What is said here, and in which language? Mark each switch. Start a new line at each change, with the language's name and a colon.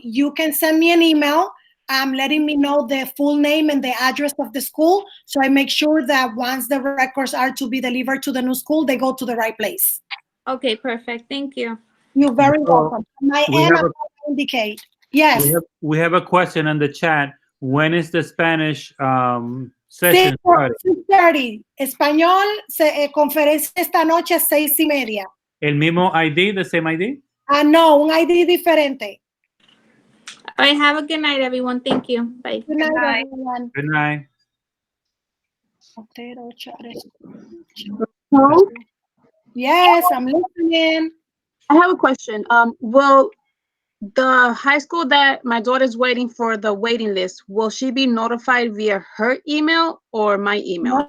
English: You can send me an email letting me know the full name and the address of the school, so I make sure that once the records are to be delivered to the new school, they go to the right place. Okay, perfect. Thank you. You're very So, welcome. My we end, have I'm a- gonna indicate. Yes. We have a question on the chat. When is the Spanish session starting? 6:30.
Spanish: Español, conferencia esta noche 6:30. El mismo ID,
English: the same ID?
Spanish: No, un ID diferente.
English: All right, have a good night, everyone. Thank you. Bye. Good night, night. everyone. Good night. Otero Charter. Yes, I'm listening. I have a question. Will the high school that my daughter's waiting for the waiting list, will she be notified via her email or my email?